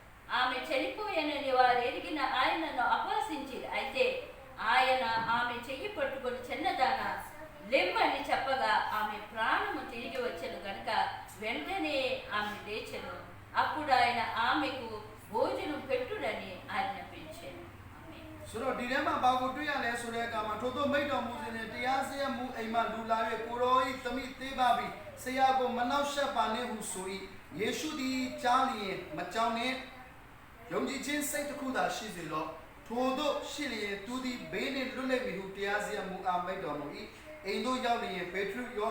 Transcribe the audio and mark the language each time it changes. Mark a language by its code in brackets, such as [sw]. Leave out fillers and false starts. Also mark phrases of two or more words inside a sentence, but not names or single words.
[te] ఆమె చనిపోయానని వారు ఎరిగిన ఆయనను అపహసించిరి. అయితే ఆయన ఆమె చెయ్యి పట్టుకొని చిన్నదాన లెమ్మని చెప్పగా ఆమె ప్రాణము తిరిగి వచ్చెను గనుక వెంటనే ఆమె లేచెను. అప్పుడు ఆయన ఆమెకు భోజనం పెట్టుడని ఆజ్ఞాపించాను. [my] ဆိုတော့ဒီထဲမှာဘာကိုတွေ့ရလဲဆိုတဲ့အခါမှာထို့သောမိတ်တော်မူစဉ်နဲ့တရားစရမှုအိမ်မှာလူလာ၍ကိုရောဤသမီးသေးပါပြီဆရာကိုမနှောက်ယှက်ပါနဲ့ဟုဆို၏ယေရှုသည်ကြားလျင်မကြော က်နှင့်ယုံကြည်ခြင်းစိတ်တစ်ခုသာရှိစေလော့ထို့သောရှိလျင်သူသည်ဘေးနှင့်လွတ်လိမ့်မည်ဟုတရားစရမှုအားမိတ်တော်မူ၏အိမ်သို့ရောက်လျင်ပေထရုယောဟ